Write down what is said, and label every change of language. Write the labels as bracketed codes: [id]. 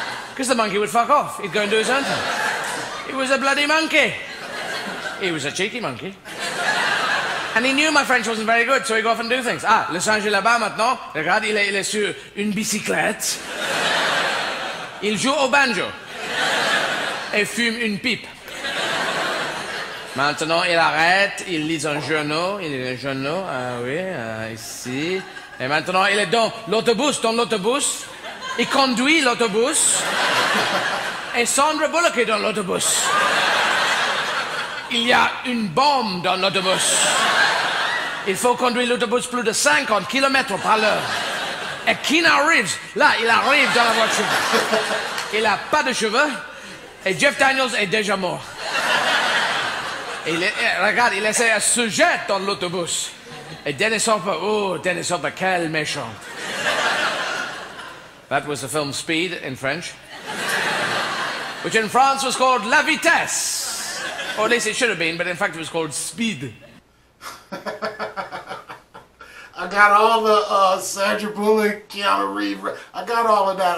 [en] Because the monkey would fuck off. He'd go and do his own thing. He was a bloody monkey. He was a cheeky monkey. And he knew my French wasn't very good, so he'd go off and do things. [fr] Ah, le singe est là-bas maintenant. Regarde, il est sur une bicyclette. Il joue au banjo. Et fume une pipe. Maintenant, il arrête, il lit un journal. Il lit un journal, ah oui, ici. Et maintenant, il est dans l'autobus. Il conduit l'autobus. Et Sandra Bullock est dans l'autobus. Il y a une bombe dans l'autobus. Il faut conduire l'autobus plus de 50 km par l'heure. Et Keanu Reeves, là, il arrive dans la voiture. Il n'a pas de cheveux. Et Jeff Daniels est déjà mort. Regarde, il essaie de se jeter dans l'autobus. Et Dennis Hopper, quel méchant. [en] That was the film Speed in French, which in France was called La Vitesse. Or at least it should have been, but in fact it was called Speed. I got all the Sandra Bullock, Keanu Reeves. I got all of that.